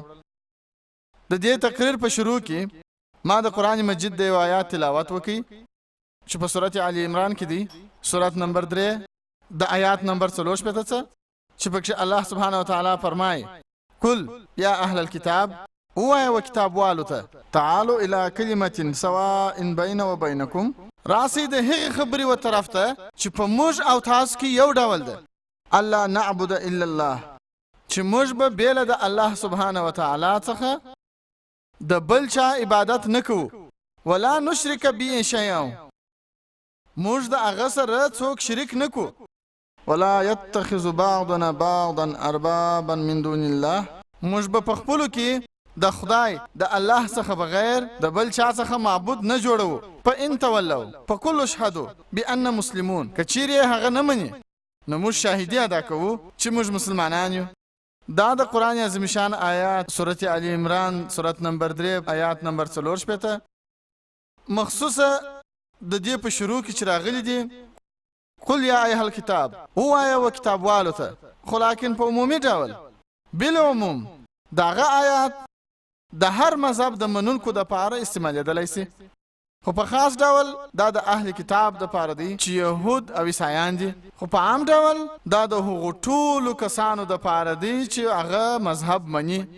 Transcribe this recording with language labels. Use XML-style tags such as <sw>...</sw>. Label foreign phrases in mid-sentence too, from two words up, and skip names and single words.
<ps>د دې تقریر په شروع کې ما د قرآن مجید د آیات تلاوت وکړي چې په سورۃ آل عمران کې دی، سورۃ نمبر 3 د آیات نمبر 43 چې پکې</ps> <ar>الله سبحانه وتعالى</ar> <ps>فرمایي</ps> <ar>قل یا اهل الكتاب</ar> <ps>وایا و کتاب والو ته</ps> <ar>تعالوا الى كلمه سواء بين وبينكم</ar> <ps>راسي د هغه خبري و طرف ته چې په موږ او تاسو کې یو ډول ده،</ps> <ar>الله نعبد الا الله،</ar> <ps>چې موږ به بیل د</ps> <ar>الله سبحانه وتعالى</ar> <ps>څخه د بل چا عبادت نکو،</ps> <ar>ولا نشرک به شیئا،</ar> <ps>موږ د هغه سره څوک شریک نکو،</ps> <ar>ولا يتخذ بعضنا بعضا اربابا من دون الله،</ar> <ps>موږ به خپلو کې د خدای د الله څخه بغیر د بل چا څخه معبود نه جوړو.</ps> <ar>فإن تولوا فقولوا اشهدوا بأننا مسلمون،</ar> <ps>کچیرې هغه نه مني نو موږ شاهدي ادا کوو چې موږ مسلمانان یو. دا د قرآن عظیم شان آیات سورۃ آل عمران سورۃ نمبر 3 آیات نمبر 4 مخصوصه د دې په شروع کې چې راغلي دي</ps> <ar>قل یا ایها الکتاب</ar> <ps>وایا و کتاب والو ته، خو لیکن په عمومي ډول بالعموم داغه آیات د هر مذهب د منونکو د پاره استعمالېدلی سي، خو په خاص ډول دا د اهل کتاب د پاره دی چې يهود او عیسایان دي، خو په عام ډول دا د هغو ټولو کسانو د پاره دی چې هغه مذهب مني.</ps>